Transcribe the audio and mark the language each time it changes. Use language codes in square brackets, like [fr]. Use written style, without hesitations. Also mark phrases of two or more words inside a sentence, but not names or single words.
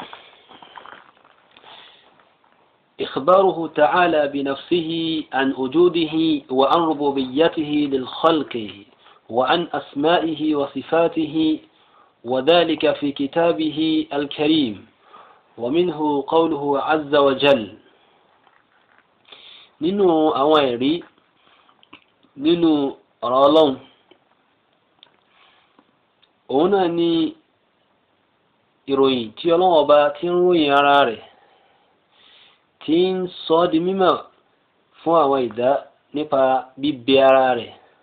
[ar] إخباره تعالى بنفسه عن وجوده وعن ربوبيته للخلق وعن أسمائه وصفاته، وذلك في كتابه الكريم، ومنه قوله عز وجل. [yo] nínú àwọn ẹ̀rí nínú ọ̀rọ̀ Ọlọ́run òun náà ni ìròyìn tí Ọlọ́run ọba tí ń ròyìn ara rẹ̀ tí ń sọ di mímọ̀ fún àwọn ẹ̀dá nípa bíbẹ ara rẹ̀.